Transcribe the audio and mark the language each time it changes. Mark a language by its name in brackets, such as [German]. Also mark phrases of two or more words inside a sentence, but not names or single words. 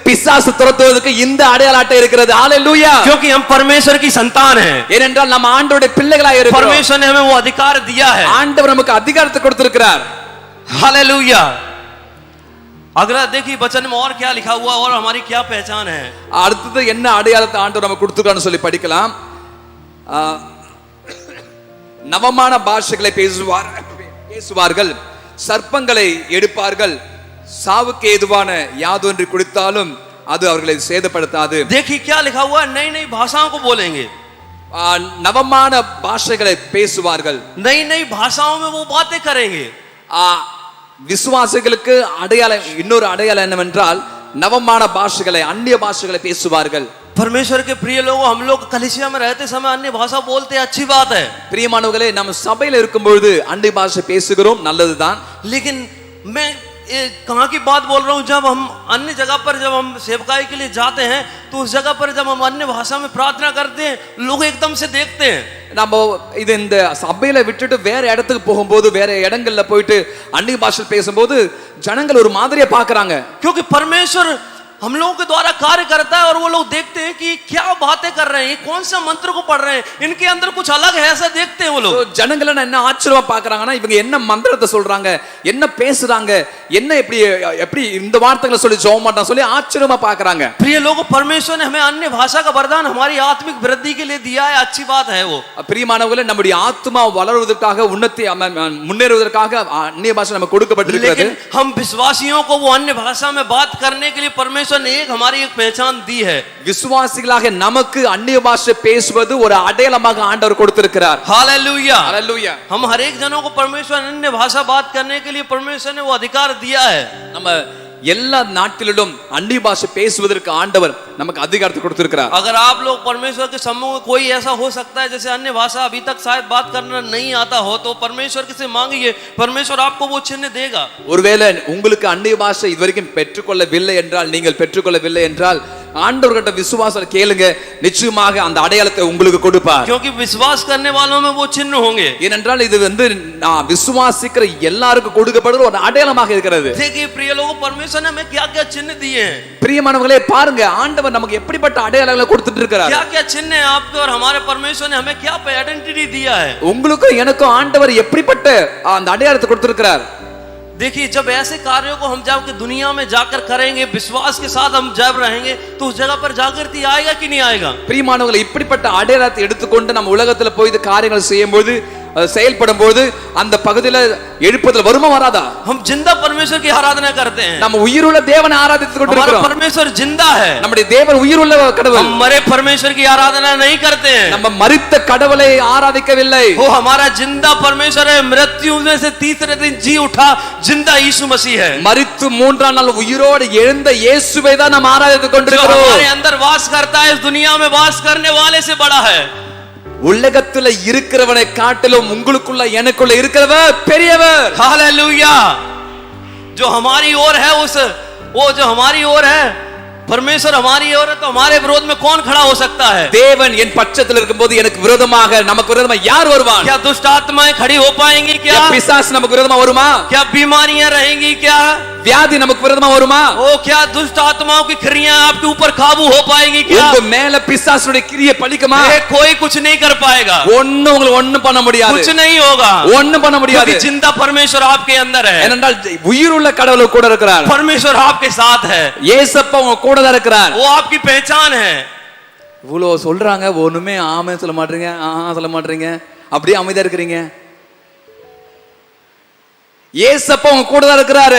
[Tamil] பிசாசு துரத்துவதற்கு இந்த அடையாள அட்டை இருக்கிறது. ஹalleluya. [Hindi] क्योंकि हम परमेश्वर की संतान हैं। [Tamil] ஏனென்றால் நம்ம ஆண்டவருடைய பிள்ளைகளாக இருக்கிறோம். [Hindi] परमेश्वर ने हमें वो अधिकार दिया है। [Tamil] ஆண்டவர் நமக்கு அதிகாரத்தை கொடுத்திருக்கிறார். [Hindi] हालेलुया। अगला देखिए वचन में और क्या लिखा हुआ और हमारी क्या पहचान है। [Tamil] அடுத்து என்ன அடையாளத்தை ஆண்டவர் நமக்கு கொடுத்திருக்கான்னு சொல்லி படிக்கலாம். நவமான பாஷைகளை பேசுவார்கள், சர்ப்பங்களை எடுப்பார்கள், சாவுக்கு ஏதுவான யாதொன்று குடித்தாலும் அது அவர்களை சேதப்படுத்தாது. [Hindi] देखिए क्या लिखा हुआ, नई नई भाषाओं को बोलेंगे, [Tamil] நவமான பாஷைகளை பேசுவார்கள், [Hindi] नई नई भाषाओं में वो बातें करेंगे. [Tamil] விசுவாசிகளுக்கு அடையாளம், இன்னொரு அடையாளம் என்னவென்றால் நவமான பாஷைகளை, அந்நிய பாஷைகளை பேசுவார்கள். [Hindi] परमेश्वर के प्रिय लोगों, हम लोग कलीसिया में रहते समय अन्य भाषा बोलते हैं, अच्छी बात है. [Tamil] பிரியமானவர்களே, நம்ம சபையில இருக்கும்பொழுது அந்நிய பாஷை பேசுகிறோம், நல்லதுதான். [Hindi] लेकिन मैं कहाँ की बात बोल रहा हूँ, जब हम अन्य जगह पर जब हम सेवकाई के लिए जाते हैं तो उस जगह पर जब हम अन्य भाषा में प्रार्थना करते हैं लोग एकदम से देखते हैं. [Tamil] நம்ம இது இந்த சபையில விட்டுட்டு வேற இடத்துக்கு போகும்போது, வேற இடங்கள்ல போயிட்டு அந்நிய பாஷை பேசும்போது ஜனங்கள் ஒரு மாதிரியா பாக்குறாங்க. [Hindi] क्योंकि परमेश्वर हम लोगों के द्वारा कार्य करता है और वो लोग देखते हैं कि क्या बातें कर रहे हैं, ये कौन सा मंत्र को पढ़ रहे हैं, इनके अंदर कुछ अलग है, ऐसा देखते हैं वो लोग. [Tamil] ஜனங்கள் என்ன ஆச்சரியமா பாக்குறாங்கன்னா, இவங்க என்ன மந்திரத்தை சொல்றாங்க, என்ன பேசுறாங்க, என்ன எப்படி எப்படி இந்த வார்த்தைகளை சொல்லி ஜெபம் பண்றாங்க சொல்லி ஆச்சரியமா பாக்குறாங்க. [Hindi] प्रिय लोगों, परमेश्वर ने हमें अन्य भाषा का वरदान हमारी आत्मिक वृद्धि के लिए दिया है, अच्छी बात है वो. [Tamil] பிரியமானவர்களே, நம்முடைய ஆத்மா வளருவதற்காக, உன்னதி முன்னேறுவதற்காக அந்நிய பாஷை நமக்கு கொடுக்கப்பட்டிருக்கிறது. [Hindi] लेकिन हम विश्वासियों को वो अन्य भाषा में बात करने के लिए परमेश्वर ने एक हमारी एक पहचान दी है. [Tamil] விசுவாசிகளாக நமக்கு அந்நிய பாஷை பேசுவது ஒரு அடையாளமாக ஆண்டவர் கொடுத்திருக்கிறார். [Hindi] हालेलुया, हालेलुया. हम हर एक जनों को परमेश्वर अन्य भाषा बात करने के लिए परमेश्वर ने वो अधिकार दिया है. [Tamil] நம்ம எல்லா நாட்டிலும் அந்நிய பாஷை பேசுவதற்கு ஆண்டவர் நமக்கு அதிகாரத்தை கொடுத்திருக்கிறார். [Hindi] अगर आप लोग परमेश्वर के सम्मुख में, कोई ऐसा हो सकता है जैसे अन्य भाषा अभी तक शायद बात करना नहीं आता हो, तो परमेश्वर से मांगिए, परमेश्वर आपको वो चिन्ह देगा. [Tamil] ஒருவேளை உங்களுக்கு அந்நிய பாஷை இதுவரைக்கும் பெற்றுக்கொள்ளவில்லை என்றால், நீங்கள் பெற்றுக்கொள்ளவில்லை என்றால் ஆண்டவர்கிட்ட விசுவாசம் கேளுங்க, நிச்சயமாக அந்த அடையாளத்தை உங்களுக்கு கொடுப்பார். [Hindi] क्योंकि विश्वास करने वालों में वो चिन्ह होंगे. [Tamil] ஏனென்றால் இது நான் விசுவாசிக்கிற எல்லாருக்கும் கொடுக்கப்படுற ஒரு அடையாளமாக இருக்கிறது. [Hindi] देखिए प्रिय लोगों, परमेश्वर ने हमें क्या क्या चिन्ह दिए हैं. [Tamil] பிரியமானவர்களே, பாருங்க ஆண்டவர் நமக்கு எப்படிப்பட்ட அடையாளங்களை கொடுத்துட்டு இருக்கிறார். [Hindi] क्या क्या चिन्ह है आपके और हमारे. परमेश्वर ने हमें क्या आइडेंटिटी दिया है. [Tamil] உங்களுக்கும் எனக்கும் ஆண்டவர் எப்படிப்பட்ட அந்த அடையாளத்தை கொடுத்திருக்கிறார். [Hindi] देखिए, जब ऐसे कार्यों को हम जब दुनिया में जाकर करेंगे, विश्वास के साथ हम जब रहेंगे तो उस जगह पर जागृति आएगा कि नहीं आएगा. [Tamil] பிரியமானவர்களே, இப்படிப்பட்ட அடையாளத்தை எடுத்துக்கொண்டு நம்ம உலகத்துல போய் இந்த காரியங்கள் செய்யும்போது, செயல்படும் போது அந்த பகுதியில எழுப்புதல் வருமா வராதா? [Hindi] हम जिंदा परमेश्वर की आराधना करते हैं. [Tamil] நம்ம உயிருள்ள தேவனை ஆராதித்துக் கொண்டிருக்கிறோம். [Hindi] परमेश्वर जिंदा है. [Tamil] நம்முடைய தேவன் உயிருள்ள கடவுள். [Hindi] हम मरे परमेश्वर की आराधना नहीं करते हैं. [Tamil] நம்ம மரித்த கடவுளை ஆராதிக்கவில்லை. [Hindi] वो हमारा जिंदा परमेश्वर है. मृत्यु में से तीसरे दिन जी उठा जिंदा यीशु मसीह है. [Tamil] மரித்து மூன்றாம் நாள் உயிரோடு எழுந்த இயேசுவை தான் நாம் ஆராதித்துக் கொண்டிருக்கிறோம். [Hindi] हमारे अंदर वास करता है, इस दुनिया में वास करने वाले से बड़ा है. [Tamil] உலகத்துல இருக்கிறவனை காட்டிலும் உங்களுக்குள்ள எனக்குள்ள இருக்கிறவர் பெரியவர். [Hindi] हालेलुया. जो हमारी ओर है, वो जो हमारी ओर है, परमेश्वर हमारी ओर है, तो हमारे विरोध में कौन खड़ा हो सकता है. [Tamil] தேவன் என் பட்சத்தில் இருக்கும்போது எனக்கு விரோதமாக, நமக்கு விரோதமாக யார் வருவான்? [Hindi] क्या दुष्ट आत्माएं खड़ी हो पाएंगी क्या? [Tamil] பிசாசு நமக்கு விரோதமா வருமா? [Hindi] क्या बीमारियां रहेंगी क्या? [Tamil] வியாதி நமக்கு விரோதமா வருமா? [Hindi] ओ क्या दुष्ट आत्माओं की क्रियाएं आपके ऊपर काबू हो पाएगी क्या? [Tamil] உங்க மேல பிசாசுடைய கிரியை பலிக்குமா? [Hindi] कोई कुछ नहीं कर पाएगा. [Tamil] ஒண்ணும் உங்களுக்கு ஒண்ணும் பண்ண முடியாது. [Hindi] कुछ नहीं होगा. [Tamil] ஒண்ணும் பண்ண முடியாது. [Hindi] क्योंकि जिंदा परमेश्वर आपके अंदर है. [Tamil] ஏனென்றால் உயிருள்ள கடவுள் கூட இருக்கிறார். [Hindi] परमेश्वर आपके साथ है. [Tamil] இயேசப்பா உங்க கூட தான் இருக்கிறார். [Hindi] वो आपकी पहचान है. [Tamil] இவ்வளோ சொல்றாங்க, ஒண்ணுமே ஆமே சொல்ல மாட்டீங்க, சொல்ல மாட்டீங்க, அப்படியே அமைதியா இருக்கிறீங்க. இயேசப்பா உங்க கூட தான் இருக்கிறாரு.